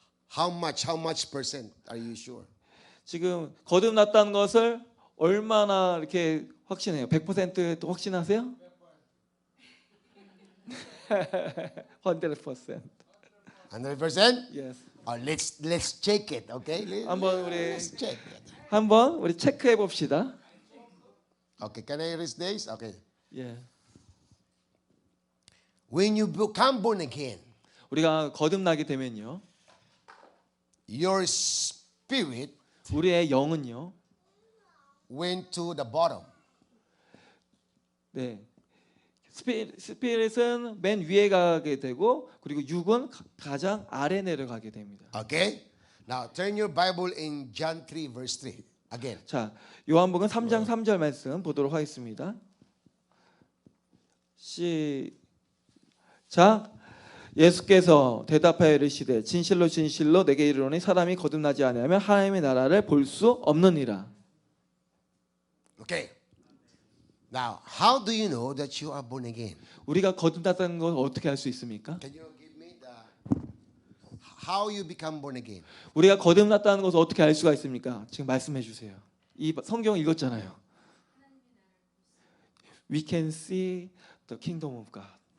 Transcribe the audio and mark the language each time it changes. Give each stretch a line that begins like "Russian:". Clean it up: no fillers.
English: How much percent are you sure?
Korean: 지금 거듭났다는 것을 얼마나 이렇게 확신해요. 100% 확신하세요?
English: 100%. 100%? Yes. Let's check it, okay?
Korean: 한번 우리
English: Let's check it.
Korean: 한번 우리 체크해 봅시다.
English: Okay, can I erase this? Okay.
Korean: 예.
English: When you become born again,
Korean: 우리가 거듭나게 되면요.
English: your spirit
Korean: 우리의 영은요.
English: went to the bottom.
Korean: 네. 스피릿은 맨 위에 가게 되고 그리고 육은 가장 아래 내려가게 됩니다.
English: Okay? Now turn your Bible in John 3 verse 3 again.
Korean: 자, 요한복음 3장 3절 말씀 보도록 하겠습니다. 시작. 예수께서 대답하여 이르시되 진실로 진실로 내게 이르노니 사람이 거듭나지 아니하면 하나님의 나라를 볼 수 없느니라.
English: Okay. Now, how do you know that you are born again?
Korean: 우리가 거듭났다는 걸 어떻게 알 수 있습니까?
English: Can you give me the how you become born again?
Korean: 우리가 거듭났다는 것을 어떻게 알 수가 있습니까? 지금 말씀해 주세요. 이 성경 읽었잖아요.
English: We can see the kingdom of God.